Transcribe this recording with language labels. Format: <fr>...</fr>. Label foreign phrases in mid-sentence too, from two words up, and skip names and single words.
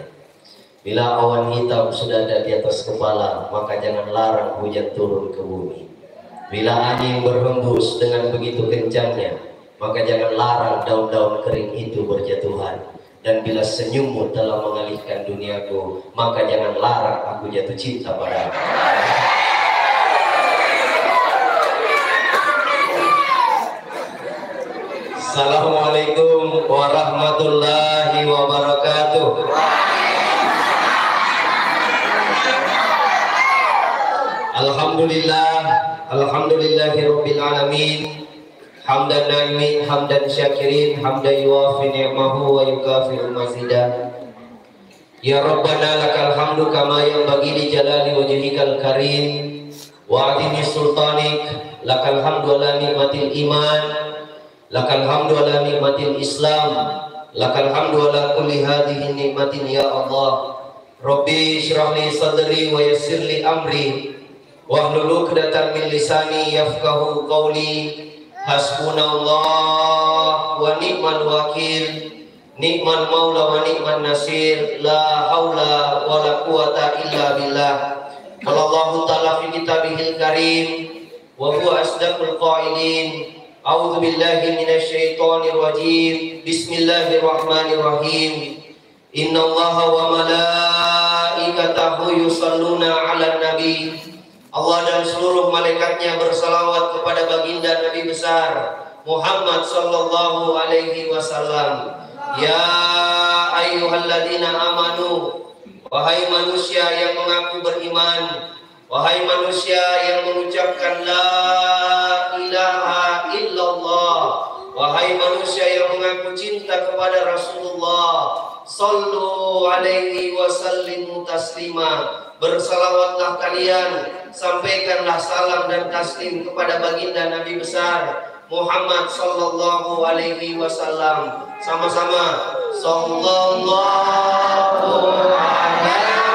<id>Bila awan hitam sudah ada di atas kepala, maka jangan larang hujan turun ke bumi. Bila angin berhembus dengan begitu kencangnya, maka jangan larang daun-daun kering itu berjatuhan. Dan bila senyummu telah mengalihkan duniaku, maka jangan larang aku jatuh cinta padamu.</id> <ar>السلام عليكم ورحمة الله وبركاته. الحمد لله الحمد لله رب العالمين. حمدا ناعمين حمدا شاكرين حمدا يوافي نعمه ويكافئ مزيده. يا ربنا لك الحمد كما ينبغي لجلال وجهك الكريم وعظيم سلطانك. لك الحمد على نعمة الإيمان لك الحمد على نعمة الإسلام, لك الحمد على كل هذه نعمة يا الله. رب اشرح لي صدري ويسر لي أمري واحلل عقدة من لساني يفقهوا قولي. حسبنا الله ونعم الوكيل نعم المولى ونعم النصير لا حول ولا قوة إلا بالله. والله تعالى في كتابه الكريم وهو أصدق القائلين. أعوذ بالله من الشيطان الرجيم. Bismillahirrahmanirrahim. إن الله وملائكته يصلون على النبي.</ar> <id>Allah dan seluruh malaikatnya bersalawat kepada baginda Nabi besar Muhammad</id> <ar>صلى الله عليه وسلم. يا أيها الذين آمنوا,</ar> <id>wahai manusia yang mengaku beriman, wahai manusia yang mengucapkan la ilaha illallah, wahai manusia yang mengaku cinta kepada Rasulullah,</id> <ar>صلوا عليه وسلموا تسليما.</ar> <id>Bersalawatlah kalian, sampaikanlah salam dan taslim kepada baginda Nabi besar Muhammad</id> <ar>صلى الله عليه وسلم. Sama-sama صلى الله عليه</ar>